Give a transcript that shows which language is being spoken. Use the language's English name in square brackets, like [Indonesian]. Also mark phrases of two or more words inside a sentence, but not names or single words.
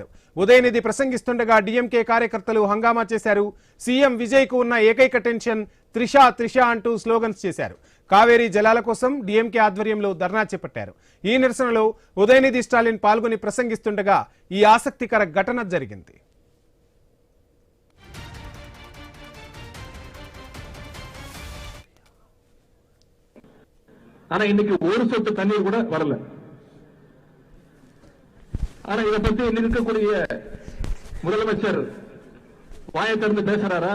[Telugu] ఉదయనిధి ప్రసంగిస్తుండగా డీఎంకే కార్యకర్తలు హంగామా చేశారు. సీఎం విజయ్ కు ఉన్న ఏకైక టెన్షన్ త్రిష అంటూ స్లోగన్స్ చేశారు. కావేరీ జలాల కోసం డీఎంకే ఆధ్వర్యంలో ధర్నా చేపట్టారు. ఈ నిరసనలో ఉదయనిధి స్టాలిన్ పాల్గొని ప్రసంగిస్తుండగా ఈ ఆసక్తికర ఘటన జరిగింది. [Tamil] ஆனா இன்னைக்கு ஒரு சொட்டு தண்ணீர் கூட வரல. ஆனா இதை பத்தி இன்னைக்கு இருக்கக்கூடிய முதலமைச்சர் வாயை திறந்து பேசுறாரா?